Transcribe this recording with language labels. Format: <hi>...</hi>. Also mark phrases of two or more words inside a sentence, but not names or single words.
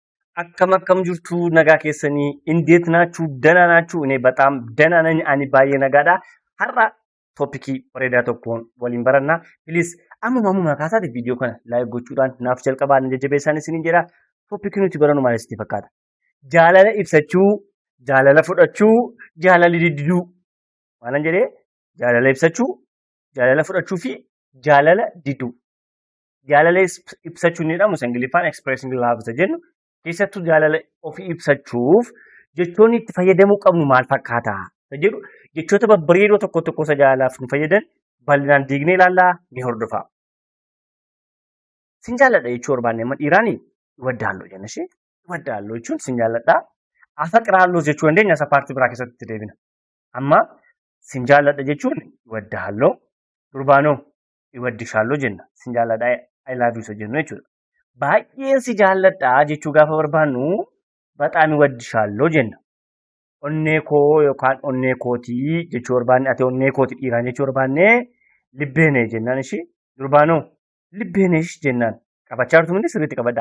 <om>akkam jirtu nagaa keessanii</om> <am>እንዴት ናችሁ ደህና ናችሁ እኔ በጣም ደህና ነኝ</am> <om>ani baay'ee nagaadha har'a toopikii bareedaa tokkoon waliin baranna please amma kaasaati viidiyoo kana laayik gochuudhaan naaf jalqabaan jajjabeessaan isiniin jedha toopikii nuti barannu maal isiniif fakkaata jaalala ibsachuu jaalala fudhachuu jaalala diduu maalan jedhee jaalala ibsachuu jaalala fudhachuu fi jaalala diduu jaalala ibsachuu ni jedhamu Ingiliffaan</om> <en>expressing love</en> <om>isa jennu keessattuu jaalala ofii ibsachuuf jechoonni itti fayyadamuu qabnu maal fakkaata jedhu jechoota babbareedoo tokko isa jaalalaaf nu fayyadan bal'inaan diignee ilaallaa ni hordofa. Sin jaalladha jechuu barbaanne amma dhiiraanii iwaddaalloo jenna ishee iwaddaalloo jechuun sin jaalladha afaqiraalloo jechuu dandeenya isa paartii biraa keessatti deebina. Amma sin jaalladha jechuun iwaddaalloo durbaanoo iwaddishaalloo jenna sin jaalladha</om> <en>I love you</en> <om>isa jennu jechuudha. Baay'een si jaalladha jechuu gaafa barbaannu</om> <am>በጣም እወድሻለሁ</am> <om>jenna. Onnee koo yookaan onnee kootii jechuu barbaanne ati onnee kooti dhiiraan jechuu barbaanne libbeenee jennaan ishee durbaanoo libbeeneesh jennaan qabachaa jirtu hundi sirriitti qabadhaa.</om>